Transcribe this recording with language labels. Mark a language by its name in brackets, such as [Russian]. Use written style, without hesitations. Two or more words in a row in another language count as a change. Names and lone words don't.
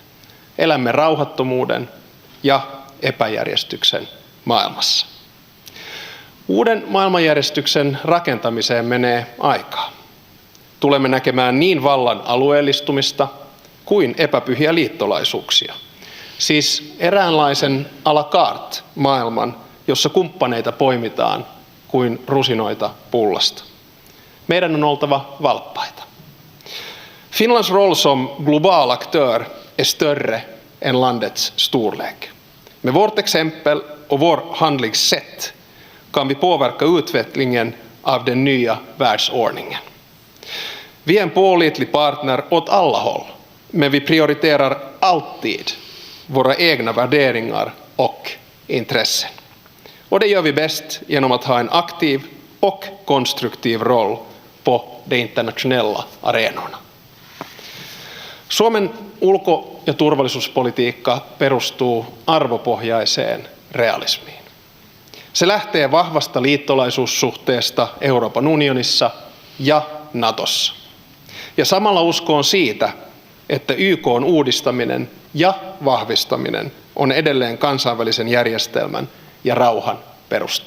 [Finnish] Elämme rauhattomuuden ja epäjärjestyksen maailmassa. Uuden maailmanjärjestyksen rakentamiseen menee aikaa. Tulemme näkemään niin vallan alueellistumista kuin epäpyhiä liittolaisuuksia. Siis eräänlaisen [French] à la carte [Finnish] maailman, jossa kumppaneita poimitaan kuin rusinoita pullasta. Meidän on oltava valppaita. [Swedish] Finlands roll som global aktör är större än landets storlek. Med vårt exempel och vår handlingssätt kan vi påverka utvecklingen av den nya världsordningen. Vi är en pålitlig partner åt alla håll, men vi prioriterar alltid våra egna värderingar och intressen. Och det gör vi bäst genom att ha en aktiv och konstruktiv roll på de internationella arenorna. [Finnish] Suomen ulko- ja turvallisuuspolitiikka perustuu arvopohjaiseen realismiin. Se lähtee vahvasta liittolaisuussuhteesta Euroopan unionissa ja Natossa. Ja samalla uskoon siitä, että YK:n uudistaminen ja vahvistaminen on edelleen kansainvälisen järjestelmän ja rauhan perusta.